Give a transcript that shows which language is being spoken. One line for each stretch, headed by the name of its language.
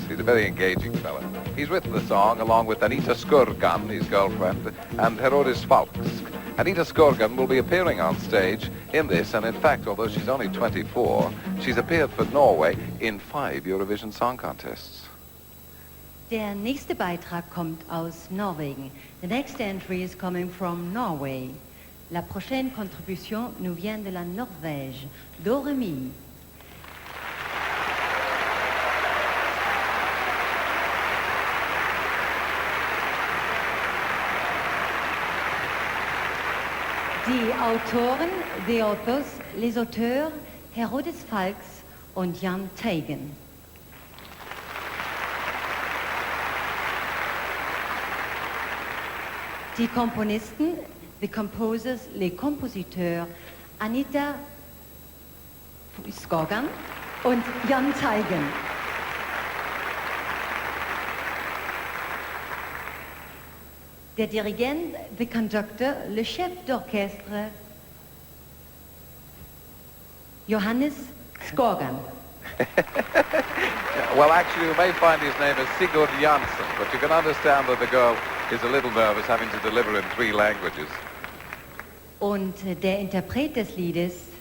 English: He's a very engaging fellow. He's written the song along with Anita Skurgan, his girlfriend, and Herodis Falks. Anita Skurgan will be appearing on stage in this, and in fact, although she's only 24, she's appeared for Norway in 5 Eurovision Song Contests.
German: Der nächste Beitrag kommt aus Norwegen.
English: The next entry is coming from Norway.
French: La prochaine contribution nous vient de la Norvège. Do, re, mi.
German: Die Autoren,
English: the authors,
French: les auteurs,
German: Herodis Falks und Jan Teigen. Die Komponisten,
English: the composers,
French: les compositeurs,
German: Anita Skurgan und Jan Teigen. Der Dirigent,
English: the conductor,
French: le chef d'orchestre,
German: Johannes Skurgan.
English: Well, actually, you may find his name is Sigurd Jansson, but you can understand that the girl is a little nervous having to deliver in 3 languages.
German: Und der Interpret des Liedes,